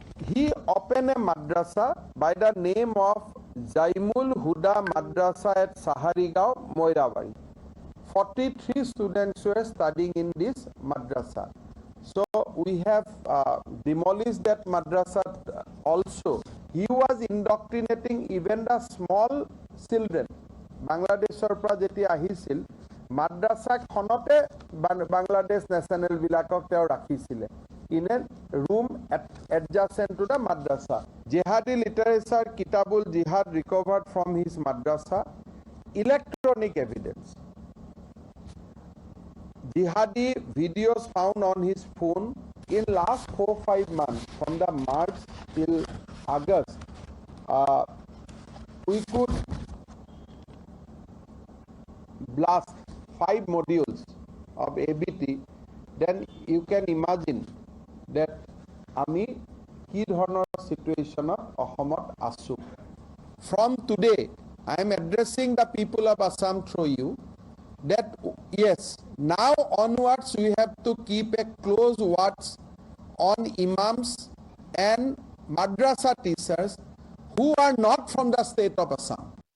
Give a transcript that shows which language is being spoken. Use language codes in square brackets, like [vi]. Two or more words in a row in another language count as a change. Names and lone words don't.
[en] He opened a madrasa by the name of Jaimul Huda Madrasa at Saharigao, Moirabari. 43 students were studying in this madrasa. So we have demolished that madrasa also. He was indoctrinating even the small children. [as] Bangladeshৰ পৰা যেতিয়া আহিছিল মাদ্ৰাসা খনতে বাংলাদেশ নেশনেল বিলাকক তেওঁ ৰাখিছিলে [en] in a room adjacent to the madrasa. Jihadi literature Kitabul Jihad recovered from his madrasa. Electronic evidence, jihadi videos found on his phone in last 4-5 months, from the March till August. We could blast 5 modules of ABT, then you can imagine that [as] আমি কি ধৰণৰ সিচুৱেশ্যনত অসমত আছো. [en] From today, I am addressing the people of Assam through you that yes, now onwards we have to keep a close watch on imams and madrasa teachers who are not from the state of Assam.